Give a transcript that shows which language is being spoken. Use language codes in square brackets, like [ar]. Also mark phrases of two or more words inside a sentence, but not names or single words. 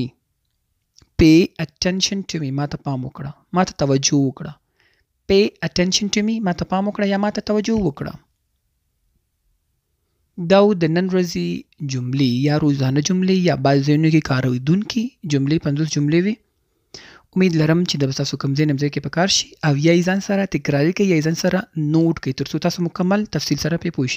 [en] Pay attention to me. [ps] ما ته پام وکړه. ما ته توجه وکړه. [en] Pay attention to me. [ps] ما ته پام وکړه یا ما ته توجه وکړه. دا د نن ورځې جملې یا روزانه جملې یا بعض ځایونو کې کارېدونکي جملې 50 جملې وي. امید لرم چې د تاسو کوم ځای نه ځای کې په کار شي او یا یې ځان سره تکراري کړئ یا یې ځان سره نوټ کړئ تر څو تاسو مکمل تفصیل سره پرې پوه شئ.